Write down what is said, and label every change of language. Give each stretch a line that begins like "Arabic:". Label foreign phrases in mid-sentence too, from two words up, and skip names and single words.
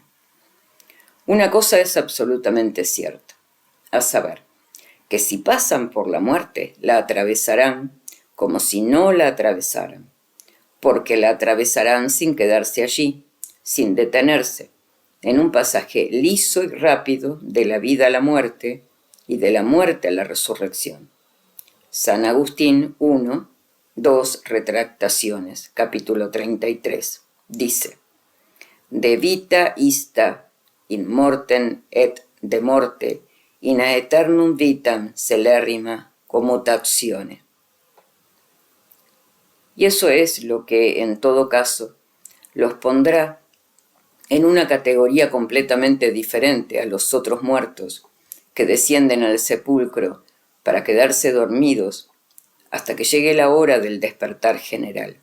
Spanish: Una cosa es absolutamente cierta, a saber, que si pasan por la muerte, la atravesarán como si no la atravesaran, porque la atravesarán sin quedarse allí, sin detenerse, en un pasaje liso y rápido de la vida a la muerte y de la muerte a la resurrección.
Latin: San Agustín 1, 2 Retractaciones,
Spanish: capítulo 33, dice:
Latin: de vita ista in mortem et de morte in aeternum vitam celerrima commutatione.
Spanish: Y eso es lo que, en todo caso, los pondrá en una categoría completamente diferente a los otros muertos que descienden al sepulcro para quedarse dormidos hasta que llegue la hora del despertar general.